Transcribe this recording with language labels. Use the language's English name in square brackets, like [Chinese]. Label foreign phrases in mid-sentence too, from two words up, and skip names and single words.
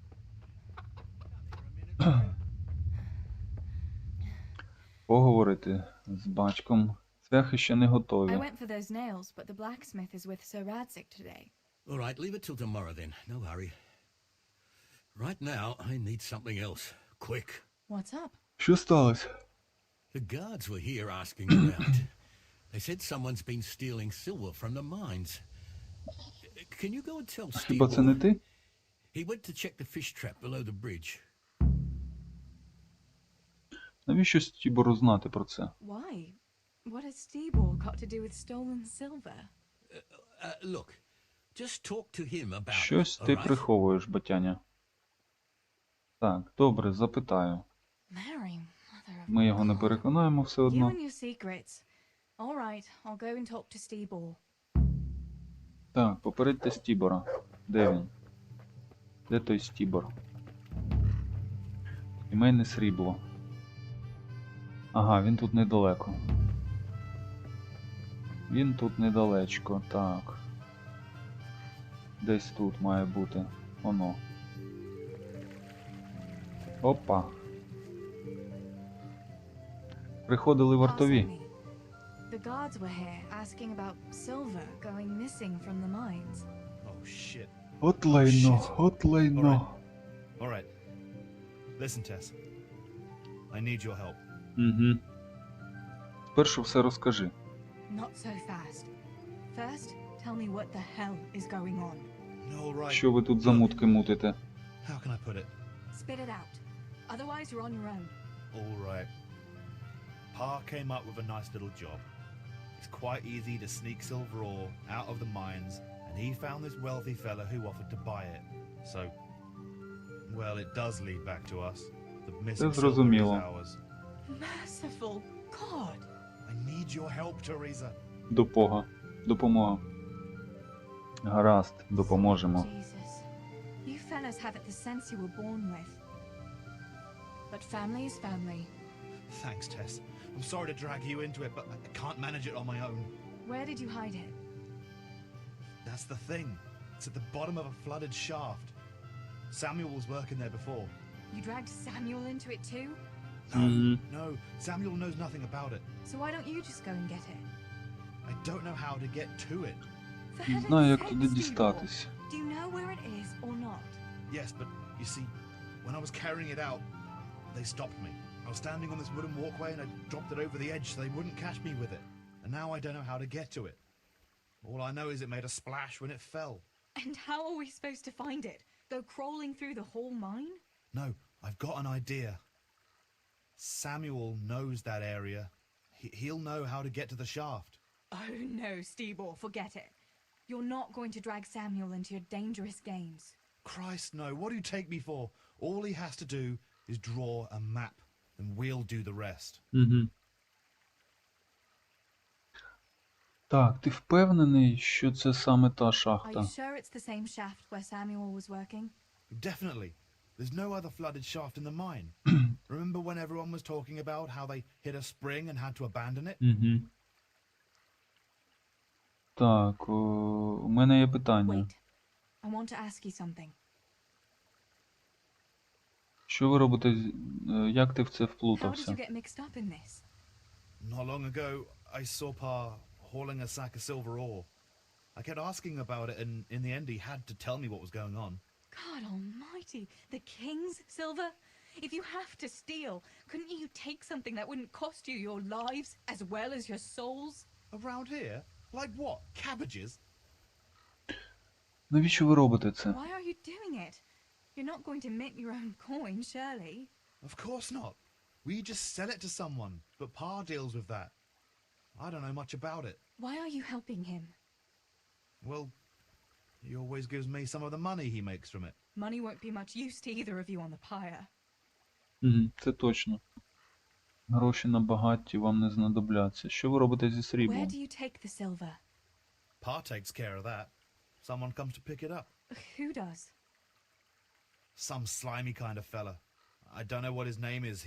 [Ukrainian] Поговорити з батьком. Цвяхи ще не готові. [English] I went for those nails, but the blacksmith is with Sir Radzik today. All right, leave it till tomorrow then. No hurry. Right now, I need something else. Quick. What's up? [Ukrainian] Що сталося? [English] The guards were here asking around. They said someone's been stealing silver from the mines. Can you go and tell Steve? [Ukrainian] Хіба це не ти? [English] He went to check the fish trap below the bridge. [Ukrainian] Навіщо Стібору знати про це? [English] Why? What has Stibor got to do with stolen silver? Look, just talk to him about it, [Ukrainian] Щось ти [English] all right? [Ukrainian] приховуєш, батяня. Так, добре, запитаю. [English] Mary, mother of [Ukrainian] Ми його не переконаємо все [English] you [Ukrainian] одно. [English] and your secrets. All right, I'll go and talk to Stibor. [Ukrainian] Так, попередьте Стібора. Де він? Де той Стібор? Сімейне срібло. Ага, він тут недалеко. Він тут недалечко, так. Десь тут має бути. Воно. Опа. Приходили вартові. [English] The guards were here asking about silver going missing from the mines. Oh shit. [Ukrainian] От лайно, от лайно. [English] All right. Listen, Tess. I need your help. [Ukrainian] Угу. Спершу все розкажи. [English] Not so fast. First, tell me what the hell is going on. No, right. [Ukrainian] Що ви тут за мутки мутите? [English] How can I put it? Spit it out. Otherwise, you're on your own. All right. Pa came up with a nice little job. It's quite easy to sneak silver ore out of the mines, and he found this wealthy fella who offered to buy it. So, well, it does lead back to us. The missing silver is [Ukrainian] зрозуміло. [English] ours. Merciful God! I need your help, Teresa. [Ukrainian] Допомога. Гаразд, допоможемо. [English] Jesus. You fellas have it the sense you were born with. But family is family. Thanks, Tess. I'm sorry to drag you into it, but I can't manage it on my own. Where did you hide it? That's the thing. It's at the bottom of a flooded shaft. Samuel was working there before. You dragged Samuel into it too? No, Samuel knows nothing about it. So why don't you just go and get it? I don't know how to get to it. For [Ukrainian] Не [English] heaven's [Ukrainian] знаю, як [English] sake, [Ukrainian] туди [English] Steve, [Ukrainian] дістатись. [English] do you know where it is or not? Yes, but you see, when I was carrying it out, they stopped me. I was standing on this wooden walkway and I dropped it over the edge so they wouldn't catch me with it. And now I don't know how to get to it. All I know is it made a splash when it fell. And how are we supposed to find it? Go crawling through the whole mine? No, I've got an idea. Samuel knows that area. He'll know how to get to the shaft. Oh no, Stebor, forget it. You're not going to drag Samuel into your dangerous games. Christ, no. What do you take me for? All he has to do is draw a map, and we'll do the rest. [Ukrainian] Угу. Так, ти впевнений, що це саме та [English] Are [Ukrainian] шахта? [English] you sure it's the same shaft where Samuel was working? Definitely. There's no other flooded shaft in the mine. Remember when everyone was talking about how they hit a spring and had to abandon it? [Ukrainian] Угу. Так, у мене є питання. [English] Wait. I want to ask you something. [Ukrainian] Що ви робите, як ти в це [English] How did [Ukrainian] вплутався? [English] you get mixed up in this? Not long ago, I saw Pa hauling a sack of silver ore. I kept asking about it, and in the end he had to tell me what was going on. God almighty, the king's silver? If you have to steal, couldn't you take something that wouldn't cost you your lives as well as your souls? Around here? Like what? Cabbages? [Ukrainian] Навіщо ви робите це? [English] Why are you doing it? You're not going to mint your own coin, surely? Of course not. We just sell it to someone, but Pa deals with that. I don't know much about it. Why are you helping him? Well, he always gives me some of the money he makes from it. Money won't be much use to either of you on the pyre. [Ukrainian] Угу, це точно. Гроші на багаті вам не знадобляться. Що ви робите зі [English] Where [Ukrainian] сріблом? [English] do you take the silver? Pa takes care of that. Someone comes to pick it up. Who does? Some slimy kind of fella. I don't know what his name is.